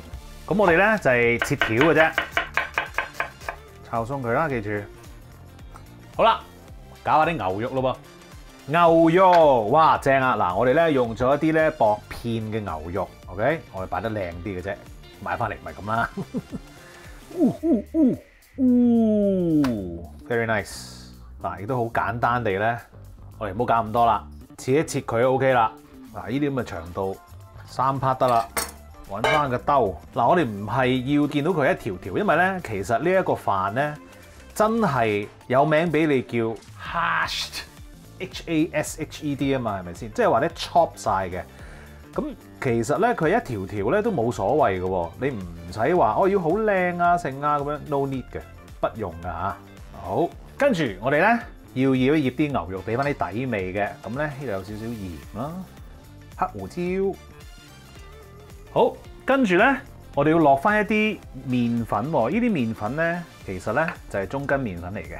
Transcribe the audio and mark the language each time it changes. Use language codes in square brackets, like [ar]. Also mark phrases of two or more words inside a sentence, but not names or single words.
[yue] 咁我哋咧就係切條嘅啫，炒鬆佢啦，記住。好啦，搞下啲牛肉咯噃。牛肉，哇正啊！嗱，我哋咧用咗一啲咧薄片嘅牛肉 ，OK， 我哋擺得靚啲嘅啫，買翻嚟唔係咁啦。 [en] Very nice。 [yue] 嗱，亦都好簡單地咧，我哋唔好搞咁多啦，切一切佢 OK 啦。嗱，呢啲咁嘅長度3 part 得啦，揾翻個兜。嗱，我哋唔係要見到佢一條條，因為咧其實呢一個飯咧真係有名俾你叫 [en] hashed HASHED [yue] 啊嘛，係咪先？即係話咧 chop 晒嘅。咁其實咧佢一條條咧都冇所謂嘅喎，你唔使話要好靚啊剩啊咁樣 ， [en] no need [yue] 嘅，不用㗎嚇。好，跟住我哋咧要醃一醃啲牛肉，俾翻啲底味嘅。咁咧呢度有少少鹽啦，黑胡椒。好，跟住咧我哋要落翻一啲麵粉喎。呢啲麵粉咧其實咧就係中筋麵粉嚟嘅。